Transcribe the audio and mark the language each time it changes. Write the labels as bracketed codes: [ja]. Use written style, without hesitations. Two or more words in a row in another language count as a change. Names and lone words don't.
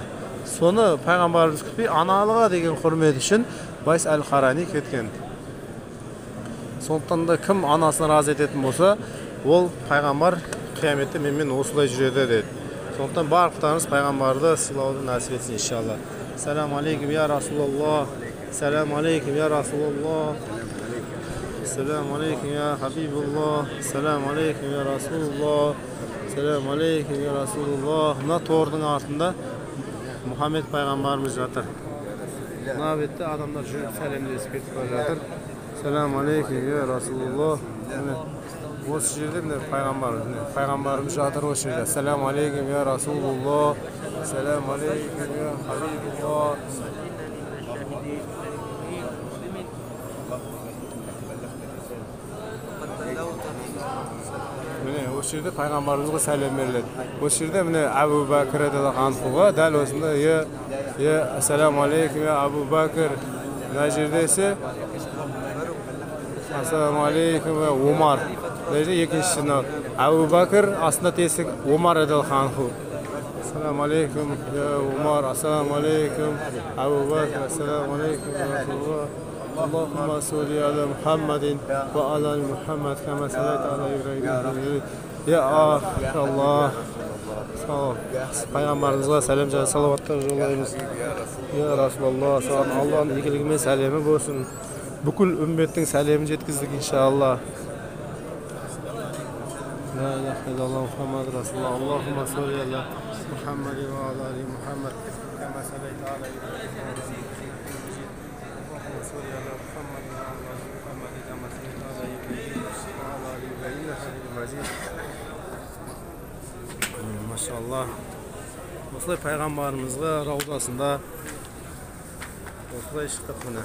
[kk] Соны пайғамбарымыз күтпей, аналыға деген құрмет үшін Вайс Аль-Қарани кеткен. Сондықтан да кім анасын разы ететін болса, ол пайғамбар қияметте менімен осылай жүреді деді. Сондықтан барлықтарыңыз пайғамбарды сыйлауды нәсіп етсін иншалла. [ar] السلام عليكم يا رسول الله. السلام عليكم يا رسول الله. السلام عليكم يا حبيب الله. السلام عليكم يا رسول الله. السلام عليكم يا رسول الله. [kk] Мына тордың артында Мұхаммед пайғамбарымыз жатыр. Мына бетте адамдар жүріп сәлемдесіп кетіп бара жатыр. [ar] السلام عليكم يا رسول الله. [kk] Осы жерде пайғамбарымыз жатыр осы жерде. [ar] السلام عليكم يا رسول الله. السلام عليكم يا حبيب الله. [kk] Міне осы жерде пайғамбарымызға сәлем беріледі. Осы жерде міне Абу Бәкір [ar] رضي الله عنه [kk] дәл осында [ar] السلام عليكم يا أبا بكر. [kk] Мына жерде есе [ar] السلام عليكم يا عمر. [kk] Мына жерде екіншісі Абу Бәкір, астында тесік Омар [ar] رضي الله عنه. السلام عليكم يا عمر. السلام عليكم أبو بكر. السلام عليكم يا رسول الله. اللهم صل على محمد وعلى محمد كما صليت على إبراهيم. يا الله. [tr] Sağ ol. [kk] Пайғамбарымызға сәлем және салауаттар жолдаймыз. [ar] يا رسول الله, [kk] саған Алланың игілігімен сәлемі болсын. Бүкіл үмметтің сәлемін жеткіздік иншалла. [ar] لا إله إلا الله محمد رسول الله. اللهم صل على محمد وعلى محمد كما صليت على إبراهيم. [kk] Машалла. Осылай пайғамбарымызға раудасында осылай шықтық міне.